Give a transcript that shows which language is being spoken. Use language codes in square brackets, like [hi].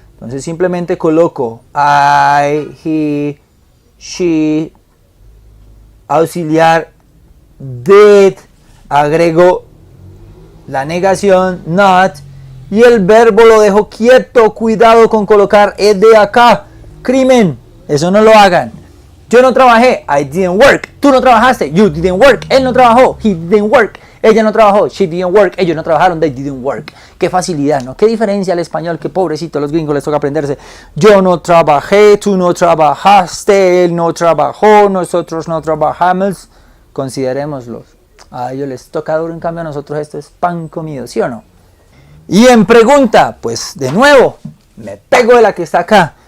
[es] Entonces, simplemente coloco I, he, she, auxiliar, did, agrego la negación, not, y el verbo lo dejo quieto. Cuidado con colocar ed acá. Crimen, eso no lo hagan. Yo no trabajé, [en] I didn't work. [es] Tú no trabajaste, [en] you didn't work. [es] Él no trabajó, [en] he didn't work. [es] Ella no trabajó, [en] she didn't work. [es] Ellos no trabajaron, [en] they didn't work. [es] Qué facilidad, ¿no? Qué diferencia al español, que pobrecito, a los gringos les toca aprenderse. Yo no trabajé, tú no trabajaste, él no trabajó, nosotros no trabajamos. Considerémoslos. A ellos les toca duro, en cambio a nosotros esto es pan comido, ¿sí o no? Y en pregunta, pues de nuevo, me pego de la que está acá.